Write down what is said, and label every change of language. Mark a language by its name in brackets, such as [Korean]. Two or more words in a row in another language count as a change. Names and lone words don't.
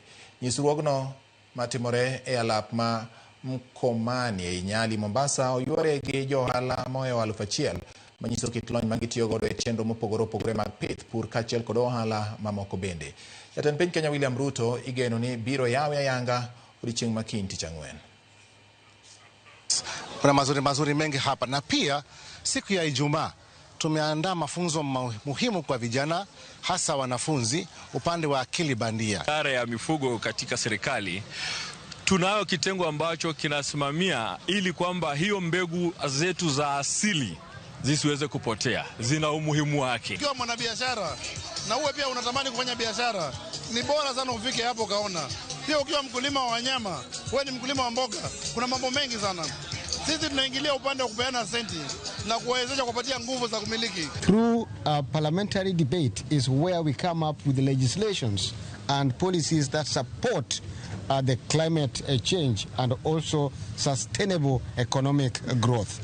[Luo (Kenya and Tanzania)] Nyisruogno matimore e alap ma Mkomani e Nyali Mombasa oyuore gi johala mohewo 1,000 manyiso kit lony magitiyo godo e chenro mopogore opogore mag pith, pur kaachiel kod ohala mamoko bende. Jatend piny Kenya William Ruto igeno ni biro yawe ayanga odiechieng' ma kiny tich ang'wen. [Swahili] Kuna mazuri mengi hapa, na pia siku ya Ijumaa tumeandaa mafunzo muhimu kwa vijana, hasa wanafunzi upande wa akili bandia. Idara ya mifugo katika serikali tunayo kitengo ambacho kinasimamia ili kwamba hiyo mbegu zetu za asili zisiweze kupotea, zina umuhimu wake. Ukiwa mwanabiashara na uwe pia unatamani kufanya biashara, ni bora sana ufike hapo kaona. Pia ukiwa mkulima wa wanyama, wewe ni mkulima wa mboga, kuna mambo mengi sana. Sisi tunaingilia upande wa kupeana senti na kuwezesha kupatia nguvu za kumiliki. [English] Through parliamentary debate is where we come up with the legislations and policies that support the climate change and also sustainable economic growth.